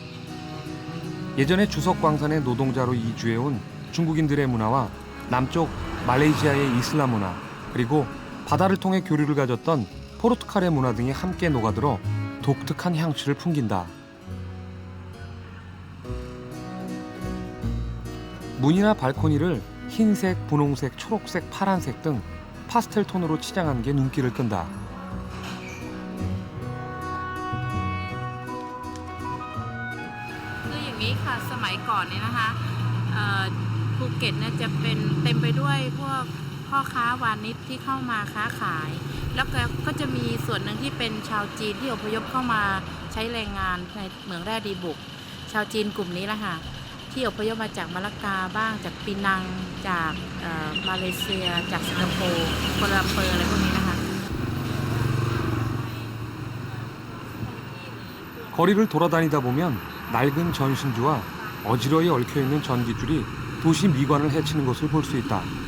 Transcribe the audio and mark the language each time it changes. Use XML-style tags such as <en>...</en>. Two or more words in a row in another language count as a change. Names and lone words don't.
<ko>예전에 주석광산의 노동자로 이주해온 중국인들의 문화와 남쪽 말레이시아의 이슬람 문화, 그리고 바다를 통해 교류를 가졌던 포르투갈의 문화 등이 함께 녹아들어 독특한 향취를 풍긴다. 문이나 발코니를 흰색, 분홍색, 초록색, 파란색 등 파스텔 톤으로 치장한 게 눈길을 끈다.</ko> <th>คืออย่างนี้ค่ะสมัยก่อนเนี่ยนะคะภูเก็ตเนี่ยจะเป็นเต็มไปด้วยพวกพ่อค้าวานิชที่เข้ามาค้าขายแล้วก็จะมีส่วนหนึ่งที่เป็นชาวจีนที่อพยพเข้ามาใช้แรงงานในเหมืองแร่ดีบุกชาวจีนกลุ่มนี้แหละค่ะที่อพยพมาจากมะละกาบ้างจากปีนังจากมาเลเซียจากสิงคโปร์กัวลาลัมเปอร์อะไรพวกนี้นะคะ</th> <ko>거리를 돌아다니다 보면 낡은 전신주와 어지러이 얽혀있는 전기줄이 도시 미관을 해치는 것을 볼 수 있다.</ko>